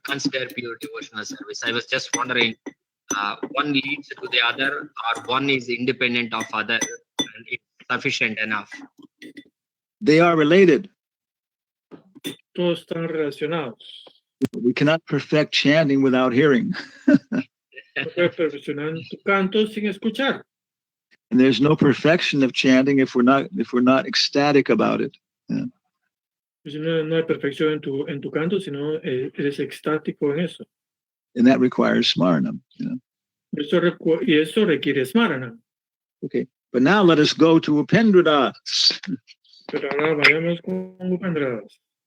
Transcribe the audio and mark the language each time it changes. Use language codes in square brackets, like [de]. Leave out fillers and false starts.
[en] Consider pure devotional service. I was just wondering, one leads to the other, or one is independent of other, and it's sufficient enough. They are related. [es] Todos están relacionados. [en] We cannot perfect chanting without hearing. [es] No puedes perfeccionar tu canto sin escuchar. [en] And there's no perfection of chanting if we're not ecstatic about it. [es] Pues no hay perfección en tu canto, sino eres extático en eso. [en] And that requires smaranam. [es] Y eso requiere smarana. [en] Okay. But now let us go to Upendradas. [es] Pero ahora vayamos con Upendradas.